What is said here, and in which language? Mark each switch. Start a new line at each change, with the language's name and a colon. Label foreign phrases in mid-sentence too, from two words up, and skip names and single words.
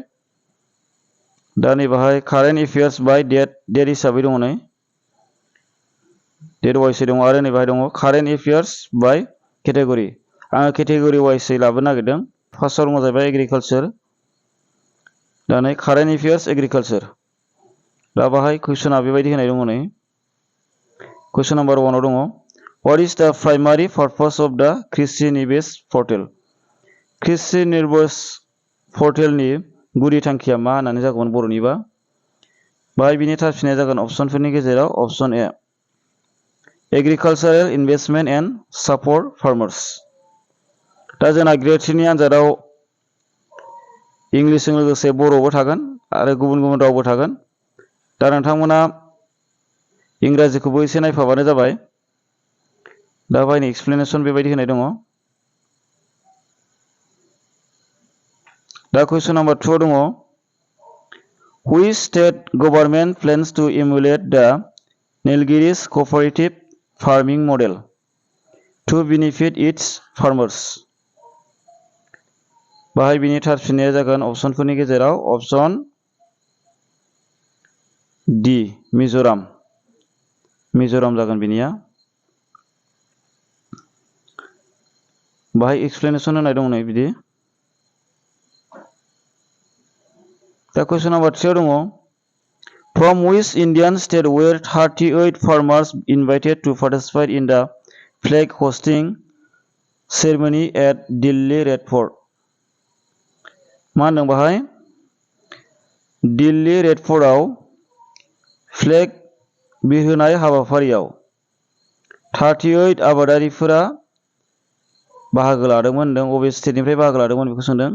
Bodo: दा नै बाहाय
English: current affairs by date
Bodo: हिसाबै दङ, नै डेट वाइसै दङ आरो नै बाहाय दङ
English: current affairs by category.
Bodo: आङो केटेगरि वाइसै लाबोनो नागिरदों। फार्स्टआव दङ जाहैबाय एग्रिकालचार, दा नै
English: current affairs agriculture.
Bodo: दा बाहाय कुइसना बेबायदि होनाय दङ, नै
English: question number
Bodo: 1आव दङ
English: What is the primary purpose of the
Bodo: कृषि निवेश पर्टेल? कृषि निवेश पर्टेलनि गुदि थांखिया मा होननानै जागौमोन बर'निबा? बाहाय बिनि थारफिननाया जागोन अपसनफोरनि गेजेराव
English: option A agricultural investment and support farmers.
Bodo: दा जोंना ग्रेड 3 नि आन्जादाव इंलिसजों लोगोसे बर'बो थागोन आरो गुबुन गुबुन रावबो थागोन। दा नोंथांमोना इंराजिखौबो एसे नायफाबानो जाबाय। दा बाहायनो एक्सप्लेनेसन बेबायदि होनाय दङ।
English: दा कुइसन नाम्बार 2 आव दङ Which state government plans to emulate the Nilgiris cooperative farming model to benefit its farmers?
Bodo: बाहाय बिनि थारफिननाया जागोन अपसनफोरनि गेजेराव
English: option D Mizoram
Bodo: जागोन बिनिया। बाहाय एक्सप्लेनेसन होनाय दं नै बिदि।
English: दा कुइसन नाम्बार 3 आव दङ From which Indian state were 38 farmers invited to participate in the flag hosting ceremony at Delhi Red Fort?
Bodo: मा होनदों बाहाय? दिल्ली रेड फर्टआव फ्लेग बिरहोनाय हाबाफारियाव 38 आबादारिफोरा बाहागो लादोंमोन होनदों। बबे स्टेटनिफ्राय बाहागो लादोंमोन बेखौ सोंदों।